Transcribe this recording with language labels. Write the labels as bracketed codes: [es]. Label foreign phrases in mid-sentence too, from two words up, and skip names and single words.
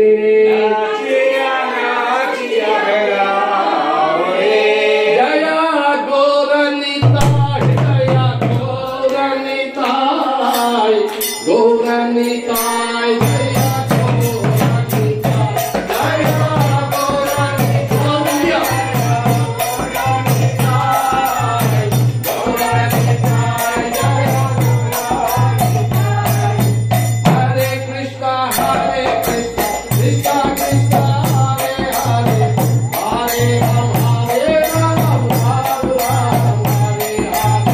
[bn] নাচিয়া নাচিয়া বেড়াও রে জয়া গৌরনিতাই জয়া গৌরনিতাই গৌরনিতাই জয়া গৌরনিতাই জয়া গৌরনিতাই [sa] हरे कृष्ण हरे कृष्ण कृष्ण कृष्ण हरे हरे हरे राम हरे राम राम राम हरे हरे.